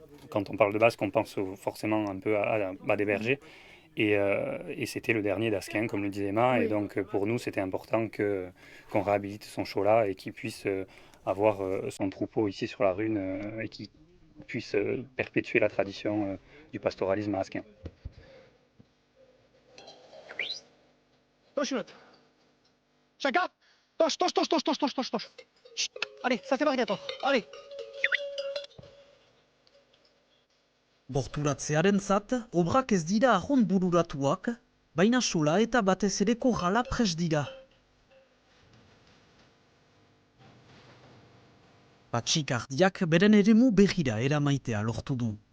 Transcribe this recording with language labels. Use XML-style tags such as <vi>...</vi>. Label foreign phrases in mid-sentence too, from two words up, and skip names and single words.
<fr>Quand on parle de Basque, on pense forcément un peu à des bergers et c'était le dernier d'Asquin, comme le disait Emma, et donc pour nous c'était important qu'on réhabilite son chola et qu'il puisse avoir son troupeau ici sur la Rune et qui puisse perpétuer la tradition du pastoralisme à Asquin. Tosh, Chaka, tosh. Chut. Allez, ça c'est Margator. Allez.</fr> <eu>Borturatzearentzat, obrak ez dira arrond bururatuak, baina sola eta batez ere korrala prest dira. Patxik ardiak beren eremu berrira eramaitea lortu du.</eu>